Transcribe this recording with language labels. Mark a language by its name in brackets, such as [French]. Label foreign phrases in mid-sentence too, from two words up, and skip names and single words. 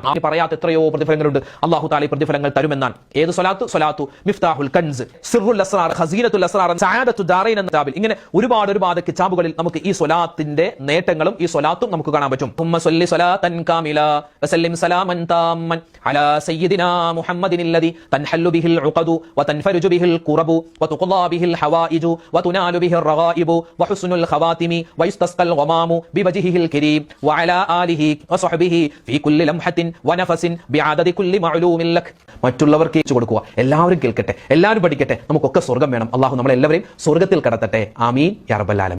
[Malayalam] ആ പറയാത്ത എത്രയോ പ്രതിഫലങ്ങളുണ്ട്, [Arabic] الله تعالى [Malayalam] ഈ പ്രതിഫലങ്ങൾ തരുമെന്നാണ്. ഏത് സ്വലാത്തു മിഫ്താഹുൽ കൻസ്, സിർറുൽ അസ്റാർ, ഖസീനത്തുൽ അസ്റാർ, സഅദത്തു ദാറൈൻ എന്ന കിതാബിൽ ഇങ്ങനെ ഒരുപാട് കിതാബുകളിൽ നമുക്ക് ഈ സ്വലാത്തിന്റെ നേട്ടങ്ങളും ഈ സ്വലാത്തും നമുക്ക് കാണാൻ പറ്റും. [Arabic] اللهم صل صلاة كاملة وسلم سلاما تاما على سيدنا محمد الذي تنحل به العقد وتنفرج به الكرب وتقضى به الحوائج وتنال به الرغائب وحسن الخواتم ويستسقى الغمام بوجهه الكريم وعلى آله وصحبه في كل لمحة ونفس بعدد كل معلوم لك. [Malayalam] മറ്റുള്ളവർക്ക് ഏൽപ്പിച്ചു കൊടുക്കുക, എല്ലാവരും കേൾക്കട്ടെ, എല്ലാവരും പഠിക്കട്ടെ, നമുക്കൊക്കെ സ്വർഗ്ഗം വേണം. അല്ലാഹു നമ്മളെല്ലാവരെയും സ്വർഗ്ഗത്തിൽ കടത്തട്ടെ. [Arabic] آمين يا رب العالمين.